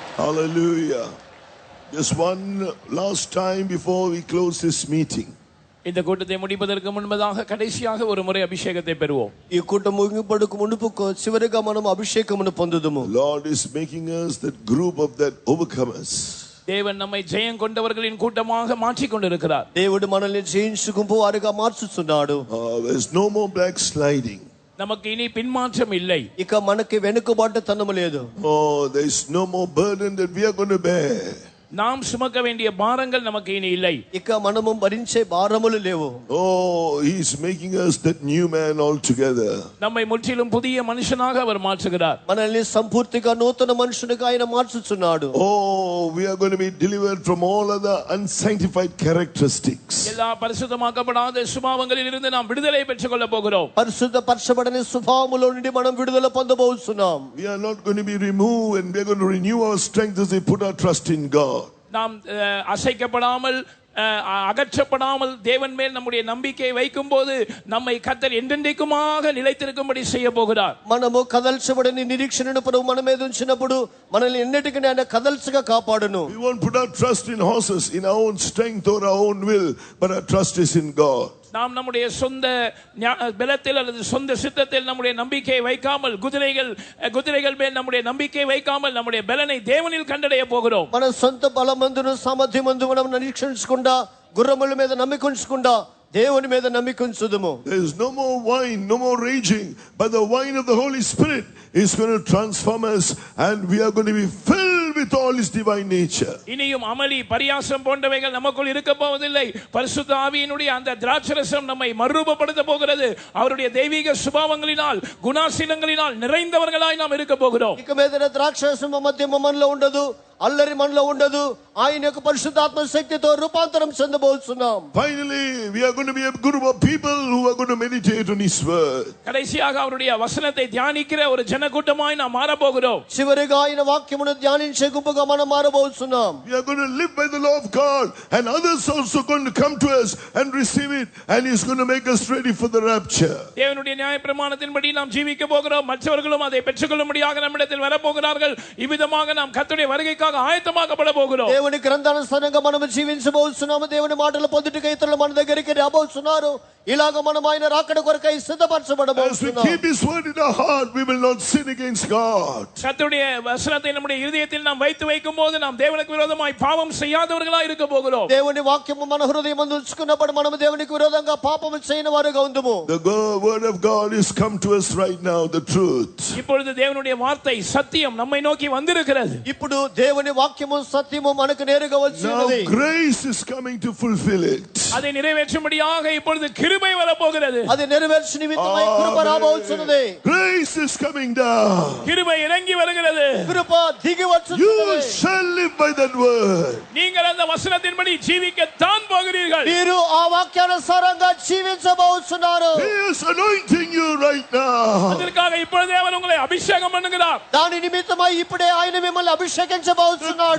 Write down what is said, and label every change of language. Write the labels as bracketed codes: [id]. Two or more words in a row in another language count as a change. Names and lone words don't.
[en] Hallelujah. Just one last time before we close this meeting. [ta] இந்த கூட்டத்தை முடிப்பதற்கு முன்பதாக கடைசியாக ஒரு முறை அபிஷேகத்தை பெறுவோம். [te] ఈ కూటం ముగింపుకు మునుపు చివరిగా మనం అభిషేకమును పొందుదుము. [en] Lord is making us that group of that overcomers. [ta] தேவன் நம்மை ஜெயம் கொண்டவர்களின் கூட்டமாக மாற்றிக் கொண்டிருக்கிறார். [te] దేవుడు మనల్ని జయించు గుంపు వారిగా మార్చుచున్నాడు. [en] There's no more backsliding. [ta] நமக்கு இனி பின்மாற்றம் இல்லை. [te] ఇక మనకి వెనుకబాటుతనము లేదు. [en] Oh, there's no more burden that we are going to bear. [ta] நாம் சுமக்க வேண்டிய பாரங்கள் நமக்கு இனி இல்லை. [te] ఇక మనము భరించే భారములు లేవు. [en] Oh, he's making us that new man altogether. [ta] நம்மை முற்றிலும் புதிய மனுஷனாக அவர் மாற்றுகிறார். [te] మనల్ని సంపూర్తిగా నూతన మనుషునిగా ఆయన మార్చుచున్నాడు. [en] Oh, we are going to be delivered from all other unsanctified characteristics. [ta] எல்லா பரிசுத்தமாக்கப்படாத சுபாவங்களில் இருந்து நாம் விடுதலை பெற்றுக் கொள்ள போகிறோம். [te] పరిశుద్ధపరచబడని స్వభావములో నుండి మనం విడుదల పొందబోతున్నాం. [en] We are not going to be removed, and we are going to renew our strength as we put our trust in God. [ta] நாம் அசைக்கப்படாமல் அகற்றப்படாமல் தேவன் மேல் நம்முடைய நம்பிக்கையை வைக்கும் போது நம்மை கர்த்தர் என்றென்றைக்குமாக நிலைத்திருக்கும்படி செய்ய போகிறார். [te] మనము కదల్చబడని నిరీక్షణను ప్రభు మన మీద ఉంచినప్పుడు మనల్ని ఎన్నటికీ ఆయన కదల్చగా కాపాడును. [en] We won't put our trust in horses, in our own strength or our own will, but our trust is in God. [ta] நாம் நம்முடைய சொந்த பலத்தில் அல்லது சொந்த சித்தத்தில் நம்முடைய நம்பிக்கையை வைக்காமல் குதிரைகள் மேல் நம்முடைய நம்பிக்கையை வைக்காமல் நம்முடைய பலனை தேவனில் கண்டடைய போகிறோம். [te] మన సొంత బలమందును సామర్థ్యమందు మనం నిరీక్షించకుండా గుర్రముల మీద నమ్మికుంచకుండా దేవుని మీద నమ్మికుంచుదుము. [en] There is no more wine, no more raging, but the wine of the Holy Spirit is going to transform us, and we are going to be filled with all His divine nature. [ta] இனியும் அமளி பரியாசம் போன்றவைகள் நமக்குள் இருக்க போவதில்லை. பரிசுத்த ஆவியினுடைய அந்த திராட்சரசம் நம்மை மறுரூபப்படுத்த போகிறது. அவருடைய தெய்வீக சுபாவங்களினால் குணாசீலங்களினால் நிறைந்தவர்களாய் நாம் இருக்க போகிறோம். [te] ఇక మీద ద్రాక్షరసం మధ్యమ మనలో ఉండదు, అల్లరి మనలో ఉండదు. ఆయన యొక్క పరిశుద్ధాత్మ శక్తితో రూపాంతరం చెందబోతున్నాం. [en] Finally, we are going to be a group of people who are going to meditate on His word. [ta] கடைசியாக அவருடைய வசனத்தை தியானிக்கிற ஒரு ஜனக்கூட்டமாய் நாம் மாற போகிறோம். [te] చివరిగా ఆయన వాక్యమును ధ్యానించే గుంపుగా మనం మారబోతున్నాం. [en] We are going to live by the law of God, and others also going to come to us and receive it, and He's going to make us ready for the rapture. [ta] தேவனுடைய நியாயப்பிரமாணத்தின்படி நாம் ஜீவிக்க போகிறோம். மற்றவர்களும் அதை பெற்றுக்கொள்ளும்படியாக நம்மிடத்தில் வரப்போகிறார்கள். இவ்விதமாக நாம் கர்த்தருடைய வருகைக்காக ஆயத்தமாக்கப்பட போகிறோம். [te] దేవుని గ్రంథానుసారంగా మనం జీవించబోతున్నాము. దేవుని మాటలు పొందుటకై ఇతరులు మన దగ్గరికి రాబోతున్నారు. ఇలాగ మనం ఆయన రాకడ కొరకై సిద్ధపరచబడబోతున్నాం. [en] As we keep His word in our heart, we will not sin against God. [ta] கர்த்தருடைய வசனத்தை நம்முடைய இதயத்தில் நாம் வைக்கும்போது நாம் தேவனுக்கு விரோதமாய் பாவம் செய்யாதவர்களாய் இருக்க போகிறோம். [te] దేవుని వాక్యము మన హృదయమందు ఉంచుకున్నప్పుడు మనం దేవునికి విరోధంగా పాపము చేయని వారుగా ఉందుము. [en] The word of God is come to us right now, the truth. [ta] இப்பொழுது தேவனுடைய வார்த்தை சத்தியம் நம்மை நோக்கி வந்திருக்கிறது. [te] ఇప్పుడు దేవుని వాక్యము సత్యము మనకు నేరుగా వచ్చినది. [en] Now grace is coming to fulfill it. [ta] அதை நிறைவேற்றும்படியாக இப்பொழுது கிருபை வரப்போகிறது. [te] అది నెరవేర్చు నిమిత్తమై కృప రాబోతున్నది. [en] Grace is coming down. [ta] கிருபை இறங்கி வருகிறது. [te] కృప దిగి వచ్చుచున్నది. [en] You shall live by that word. [ta] நீங்கள் அந்த வசனத்தின்படி ஜீவிக்க தான் போகிறீர்கள். [te] మీరు ఆ వాక్యానుసారంగా జీవించబోతున్నారు. [en] He is anointing you right now. [ta] அதற்காக இப்பொழுதே அவர் உங்களை அபிஷேகம் பண்ணுகிறார். [te] దాని నిమిత్తమై ఇప్పుడే ఆయన మిమ్మల్ని అభిషేకించబోతున్నాడు.